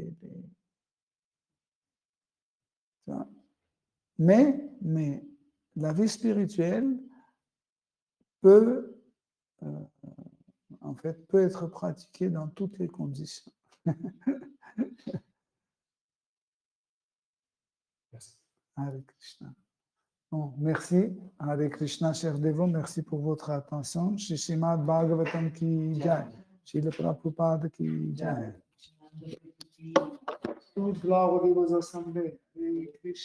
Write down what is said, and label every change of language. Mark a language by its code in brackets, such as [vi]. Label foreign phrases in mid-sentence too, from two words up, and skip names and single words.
[fr] Mais la vie spirituelle peut être pratiquée dans toutes les conditions. Merci. [sa] हरे कृष्ण. [fr] Bon, merci, [sa] हरे कृष्ण, [fr] chers dévots, merci pour votre attention. [hi] श्री श्रीमद् भागवतम् की जय, श्रील प्रभुपाद की जय. [fr] Toute gloire aux assemblées. [sa] हरे कृष्ण.